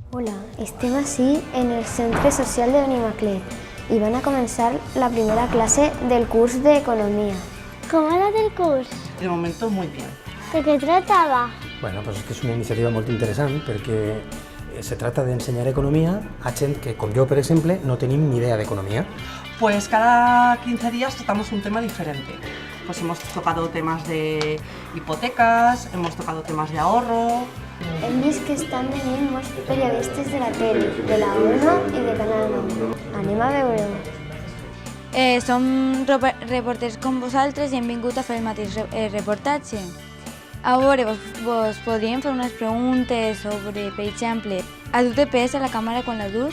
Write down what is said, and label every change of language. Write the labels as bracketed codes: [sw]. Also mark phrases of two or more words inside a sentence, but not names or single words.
[ca] Hola, estem ací en el Centre Social de Benimaclet i van a començar la primera clase del curs d'Economia. [es] ¿Cómo era el curso? De momento muy bien. ¿De qué trataba? [ca] Bueno, pues és que és una iniciativa molt interessant perquè se trata d'ensenyar economia a gent que, com jo, per exemple, no tenim ni idea d'economia. [es] Pues cada 15 días tratamos un tema diferente. Pues hemos tocado temas de hipotecas, hemos tocado temas de ahorro. [ca] Hem vist que estan venint molts periodistes de la tele, de la 1 i de Canal 9. Anem a veure-ho. Som reporters com vosaltres i hem vingut a fer el mateix reportatge. A veure, vos podríem fer unes preguntes sobre, per exemple, a tu te pesa la càmera quan la dus?